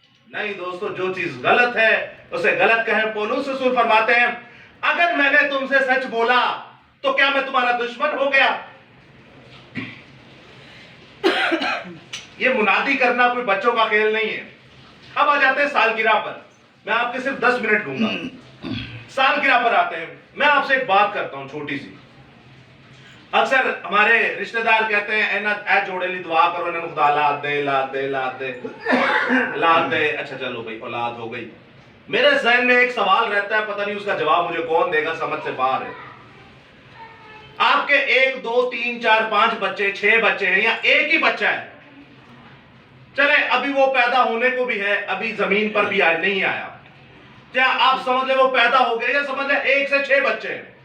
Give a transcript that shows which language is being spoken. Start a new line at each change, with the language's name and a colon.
Urdu: نہیں دوستو، جو چیز غلط ہے اسے غلط کہیں۔ پولس رسول فرماتے ہیں اگر میں نے تم سے سچ بولا تو کیا میں تمہارا دشمن ہو گیا؟ یہ منادی کرنا کوئی بچوں کا کھیل نہیں ہے۔ اب آ جاتے ہیں سالگرہ پر، میں آپ کے صرف 10 منٹ لوں گا۔ سالگرہ پر آتے ہیں، میں آپ سے ایک بات کرتا ہوں چھوٹی سی۔
Punjabi: اکثر ہمارے رشتہ دار کہتے ہیں اے جوڑے لی دعا کرو انہوں خدا اولاد دے اولاد دے.
Urdu: اچھا چلو بھائی اولاد ہو گئی. میرے ذہن میں ایک سوال رہتا ہے, پتہ نہیں اس کا جواب مجھے کون دے گا, سمجھ سے باہر ہے. آپ کے 1 2 3 4 5 بچے 6 بچے ہیں یا ایک ہی بچہ ہے, چلے ابھی وہ پیدا ہونے کو بھی ہے, ابھی زمین پر بھی نہیں آیا, کیا آپ سمجھ لیں وہ پیدا ہو گئے, یا سمجھ لیں 1 سے 6 بچے ہیں.